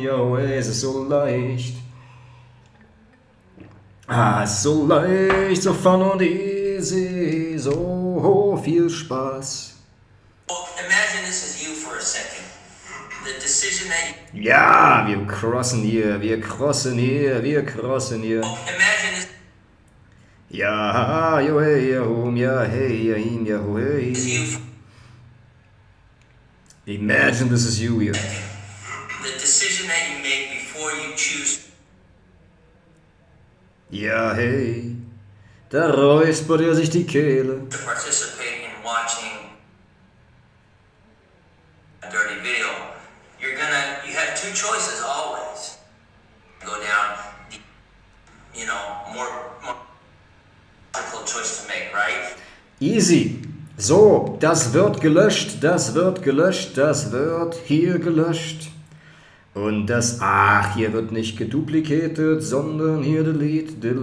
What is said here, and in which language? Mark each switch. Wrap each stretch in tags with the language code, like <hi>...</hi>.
<de>Ja, es ist so leicht. Es ist so leicht, so fun und easy, so viel Spaß.</de> <en>Imagine this is you for a second. The decision that you...</en> <de>Ja, wir crossen hier.</de> <en>Imagine this... Ja, yo, hey, ja, hum, ja, hey, ja, him, ja, ho, hey. is you for... Imagine this is you here. The decision that you make before you choose...</en> <de>Ja, hey, da räuspert er sich die Kehle.</de> <en>to participate in watching a dirty video, you have two choices always. Go down the, more logical choice to make, right? Easy.</en> <de>So, das wird gelöscht, das wird hier gelöscht. Und hier wird nicht geduplicated, sondern hier delete.</de>